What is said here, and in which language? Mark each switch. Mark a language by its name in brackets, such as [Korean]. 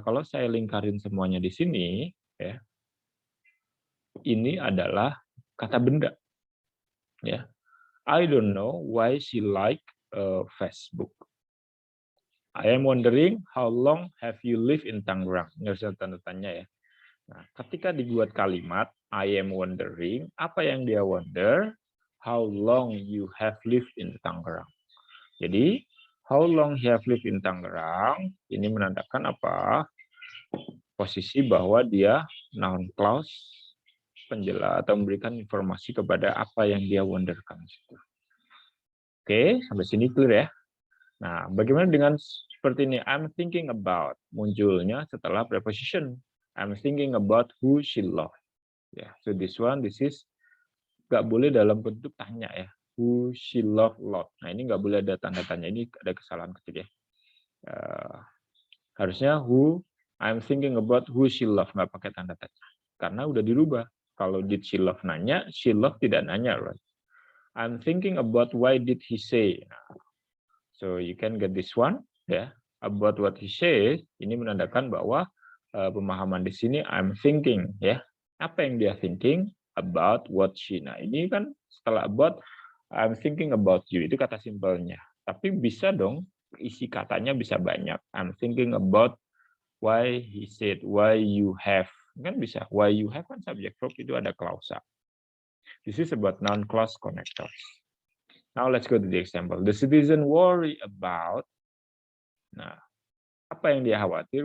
[Indonesian] Kalau saya lingkarin semuanya di sini, ini adalah kata benda. [English] I don't know why she like Facebook. I am wondering how long have you lived in Tangerang? [Indonesian] Nggak usah tanda tanya ya. Nah, ketika dibuat kalimat [English] I am wondering, [Indonesian] apa yang dia wonder? [English] How long you have lived in Tangerang. [Indonesian] Jadi, [English] how long you have lived in Tangerang, [Indonesian] ini menandakan apa? Posisi bahwa dia noun clause, penjelas atau memberikan informasi kepada apa yang dia wonderkan. Oke, sampai sini clear ya? Nah, bagaimana dengan seperti ini? [English] I'm thinking about, [Indonesian] munculnya setelah preposition. [English] I'm thinking about who she loved. So this is [Indonesian] nggak boleh dalam bentuk tanya ya. [English] Who she loved lot. [Indonesian] Nah ini nggak boleh ada tanda tanya. Ini ada kesalahan kecil ya. Harusnya [English] who I'm thinking about who she loved, [Indonesian] nggak pakai tanda tanya. Karena udah dirubah. Kalau [English] did she love [Indonesian] nanya, she love tidak nanya, right? [English] I'm thinking about why did he say. Nah, so you can get this one, about what he says. [Indonesian] Ini menandakan bahwa pemahaman di sini [English] I'm thinking, [Indonesian] Apa yang dia thinking about what she. Nah, ini kan setelah about [English] I'm thinking about you, [Indonesian] itu kata simpelnya. Tapi bisa dong isi katanya bisa banyak. [English] I'm thinking about why he said, why you have. [Indonesian] Kan bisa, [English] why you have kan subject verb itu ada klausa. This is about noun clause connectors. Now let's go to the example. The citizen worry about. [Indonesian] Nah, apa yang dia khawatir?